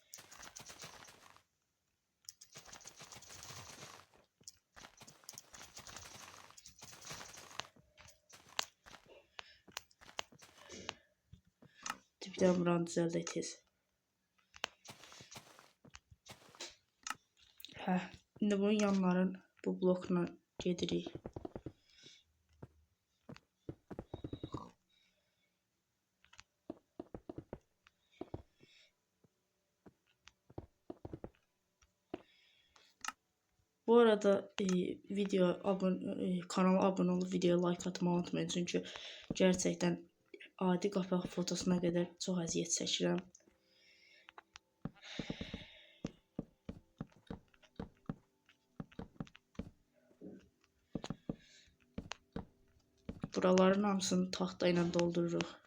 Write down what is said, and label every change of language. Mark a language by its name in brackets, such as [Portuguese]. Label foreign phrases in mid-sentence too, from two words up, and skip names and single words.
[Azerbaijani] Bir də buranı düzəldək tez. İndi bunun yanların bu blokla gedirik. [Turkish] Bu arada kanala abone olup videoya like atmayı unutmayın. Çünkü gerçekten [Azerbaijani] adi qapaq fotosuna qədər çox əziyyət çəkirəm. Buraların hamısını taxta ilə doldururuq.